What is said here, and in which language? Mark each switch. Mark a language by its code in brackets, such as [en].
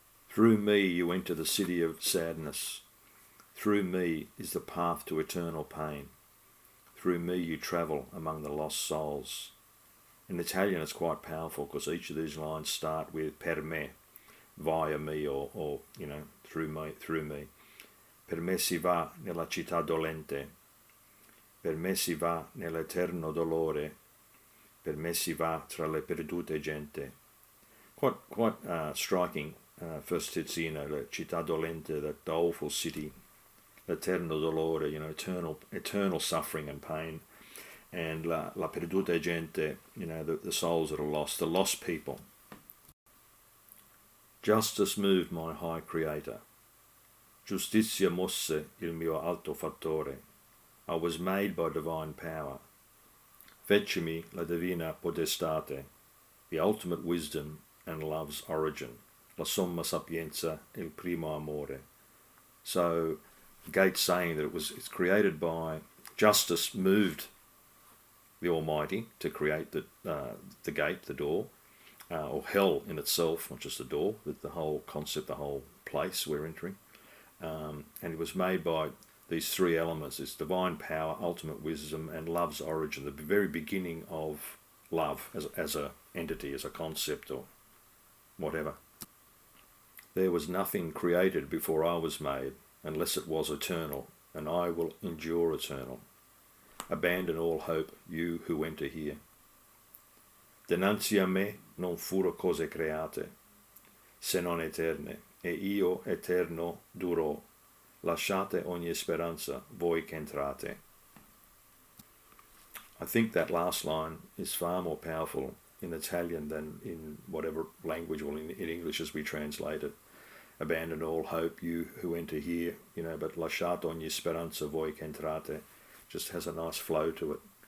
[en] Through me you enter the city of sadness. Through me is the path to eternal pain. Through me you travel among the lost souls. In Italian it's quite powerful because each of these lines start with [it] per me, [en] via me, or through me. [it] Per me si va nella città dolente. Per me si va nell'eterno dolore. Per me si va tra le perdute gente. [en] Quite striking. First it's [it] la città dolente, [en] that doleful city. [it] L'eterno dolore, [en] eternal suffering and pain. And [it] la perdute gente, [en] the souls that are lost, the lost people. Justice moved my high creator. [it] Giustizia mosse il mio alto fattore. [en] I was made by divine power. [it] Fecemi la divina potestate, [en] the ultimate wisdom and love's origin. [it] La somma sapienza il primo amore. [en] So Gates saying that it's created by justice moved the Almighty to create the gate, the door, or hell in itself, not just the door, but the whole concept, the whole place we're entering. And it was made by these three elements: this divine power, ultimate wisdom, and love's origin, the very beginning of love as a entity, as a concept, or whatever. There was nothing created before I was made, unless it was eternal, and I will endure eternal. Abandon all hope, you who enter here. [it] Dinanzi a me non furo cose create, se non eterne, e io eterno durò. Lasciate ogni speranza, voi che entrate. [en] I think that last line is far more powerful in Italian than in whatever language, or in English as we translate it. Abandon all hope, you who enter here, but [it] lasciate ogni speranza, voi che entrate [en] just has a nice flow to it.